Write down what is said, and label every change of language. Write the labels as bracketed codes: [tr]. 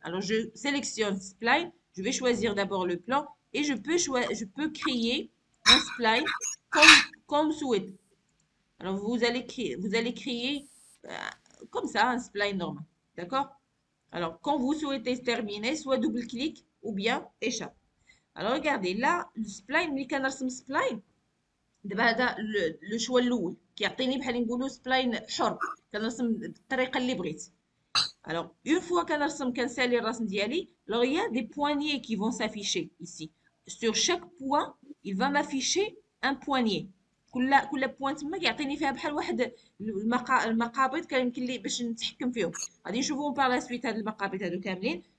[fr] Alors, je sélectionne spline. Je vais choisir d'abord le plan et je peux créer un spline comme souhaité. Alors, vous allez créer comme ça un spline normal. D'accord? Alors, quand vous souhaitez terminer, soit double-clic ou bien échappe. Alors, regardez, là, le spline, [ar] ملي كنرسم spline, دابا هذا لو شوا الاول كيعطيني بحال نقولوا سبلاين حر كنرسم بالطريقه اللي بغيت. [fr] Alors, une fois [ar] كنرسم كنسالي الرسم ديالي, [fr] alors il y a des poignées qui vont s'afficher ici. Sur chaque point, il va m'afficher un poignet. [ar] كل بوان تما كيعطيني فيها بحال واحد المقابض كيمكن لي باش نتحكم فيهم. غادي نشوفوهم بار لا سويت هاد المقابض هادو كاملين.